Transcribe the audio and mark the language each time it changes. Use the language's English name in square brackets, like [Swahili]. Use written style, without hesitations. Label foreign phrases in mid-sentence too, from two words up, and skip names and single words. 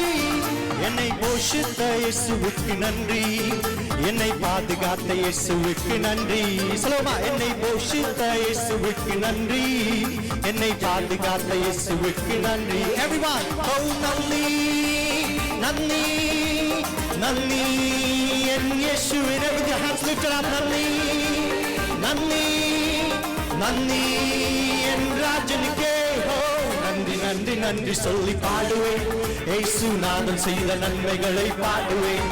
[Tamil] என்னை போஷித்த இயேசுவுக்கு நன்றி, என்னை பாதுகாத்த இயேசுவுக்கு நன்றி. சொல்லுமா, என்னை போஷித்த இயேசுவுக்கு நன்றி, என்னை பாதுகாத்த இயேசுவுக்கு நன்றி. [English] Everyone, oh [Tamil] நன்றி நன்றி [Malayalam] നന്ദി എൻ യേശുവിനെ. [English] With your hands lifted up, [Malayalam] നന്ദി നന്ദി നന്ദി എൻ രാജനിക്കേ. ഓ നന്ദി നന്ദി നന്ദി [Tamil] சொல்லி பாடுவேன், യേശുനാഥൻ செய்த நன்மைகளை பாடுவேன்.